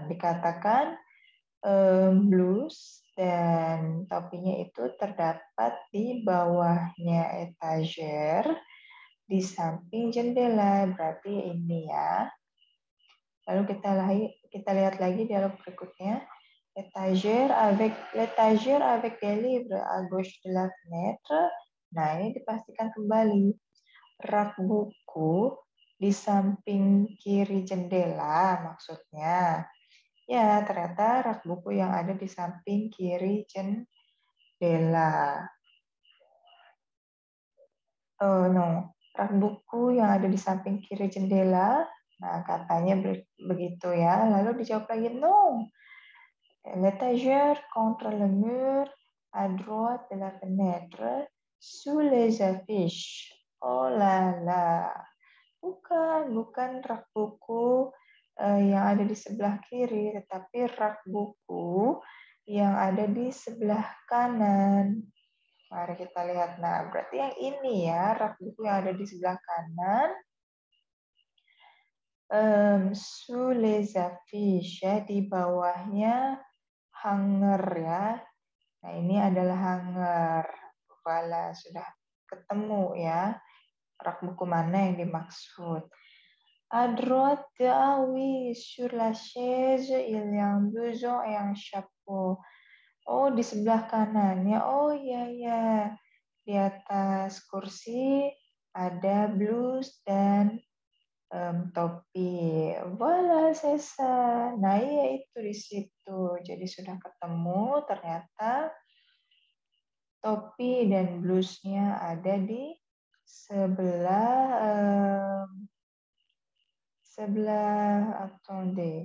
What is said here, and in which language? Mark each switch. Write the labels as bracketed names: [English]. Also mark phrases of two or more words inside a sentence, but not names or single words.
[Indonesian] Dikatakan blus dan topinya itu terdapat di bawahnya etager di samping jendela. Berarti ini ya. Lalu kita lihat lagi dialog berikutnya. [French] L'étagère avec des livres à gauche de la fenêtre. [Indonesian] Nah, ini dipastikan kembali. Rak buku di samping kiri jendela maksudnya. Ya, ternyata rak buku yang ada di samping kiri jendela. [French] Oh, no. [Indonesian] Rak buku yang ada di samping kiri jendela. Nah, katanya begitu ya. Lalu dijawab lagi, [French] no. L'étagère contre le mur à droite de la fenêtre sous les affiches. Oh là là. [Indonesian] Bukan rak buku yang ada di sebelah kiri, tetapi rak buku yang ada di sebelah kanan. Mari kita lihat. Nah, berarti yang ini ya, rak buku yang ada di sebelah kanan. [French] Sous les affiches, [Indonesian] ya, di bawahnya hanger ya. Nah, ini adalah hanger. Voilà, sudah ketemu ya. Rak buku mana yang dimaksud. [French] À droite, ah oui, sur la chaise, il y a un blouson et un chapeau. [Indonesian] Oh, di sebelah kanan ya. Oh, ya. Di atas kursi ada blus dan topi. Voilà, Sesa. Nah, iya itu di situ. Jadi sudah ketemu ternyata topi dan blusnya ada di sebelah attendez.